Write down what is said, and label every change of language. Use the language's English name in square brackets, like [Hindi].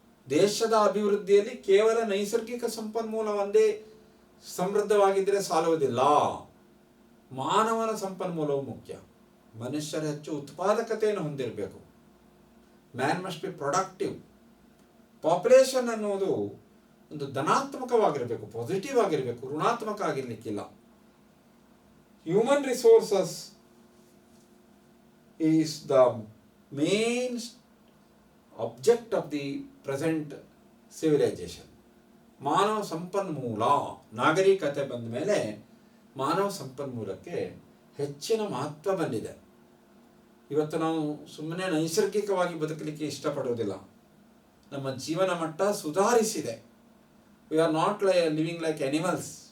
[Kannada] ದೇಶದ ಅಭಿವೃದ್ಧಿಯಲ್ಲಿ ಕೇವಲ ನೈಸರ್ಗಿಕ ಸಂಪನ್ಮೂಲ ಒಂದೇ ಸಮೃದ್ಧವಾಗಿದ್ದರೆ ಸಾಲುವುದಿಲ್ಲ, ಮಾನವನ ಸಂಪನ್ಮೂಲವು ಮುಖ್ಯ. ಮನುಷ್ಯರು ಹೆಚ್ಚು ಉತ್ಪಾದಕತೆಯನ್ನು ಹೊಂದಿರಬೇಕು. [English] Man must be productive. [Kannada] Population ಅನ್ನೋದು ಒಂದು ಧನಾತ್ಮಕವಾಗಿರಬೇಕು, ಪಾಸಿಟಿವ್ ಆಗಿರಬೇಕು, ಋಣಾತ್ಮಕ ಆಗಿರ್ಲಿಕ್ಕಿಲ್ಲ. [English] Human resources is the main object of the present civilization. [Kannada] ಮಾನವ ಸಂಪನ್ಮೂಲ, ನಾಗರಿಕತೆ ಬಂದ ಮೇಲೆ ಮಾನವ ಸಂಪನ್ಮೂಲಕ್ಕೆ ಹೆಚ್ಚಿನ ಮಹತ್ವ ಬಂದಿದೆ. ಇವತ್ತು ನಾವು ಸುಮ್ಮನೆ ನೈಸರ್ಗಿಕವಾಗಿ ಬದುಕಲಿಕ್ಕೆ ಇಷ್ಟಪಡೋದಿಲ್ಲ. ನಮ್ಮ ಜೀವನ ಮಟ್ಟ ಸುಧಾರಿಸಿದೆ. [English] We are not living like animals.